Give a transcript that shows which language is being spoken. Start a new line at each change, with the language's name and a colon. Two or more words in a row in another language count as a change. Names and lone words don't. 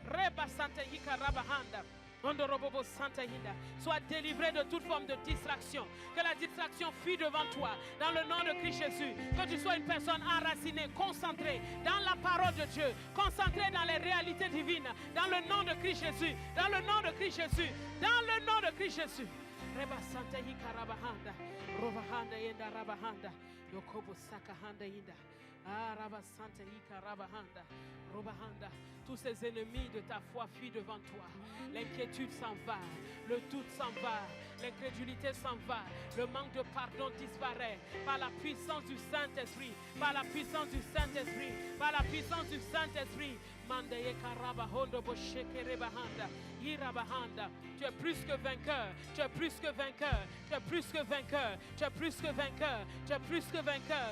French: Sois délivré de toute forme de distraction. Que la distraction fuit devant toi. Dans le nom de Christ Jésus. Que tu sois une personne enracinée, concentrée dans la parole de Dieu. Concentrée dans les réalités divines. Dans le nom de Christ Jésus. Dans le nom de Christ Jésus. Dans le nom de Christ Jésus. Reba Santa Hika Rabahanda. Rovahanda Yenda Rabahanda. Yokobo Sakahanda Yinda. Ah, Rabba Santa Hika Rabahanda. Robahanda. Tous ces ennemis de ta foi fuient devant toi. L'inquiétude s'en va, le doute s'en va, l'incrédulité s'en va, le manque de pardon disparaît par la puissance du Saint-Esprit, par la puissance du Saint-Esprit, par la puissance du Saint-Esprit. Tu es plus que vainqueur, tu es plus que vainqueur, tu es plus que vainqueur, tu es plus que vainqueur, tu es plus que vainqueur.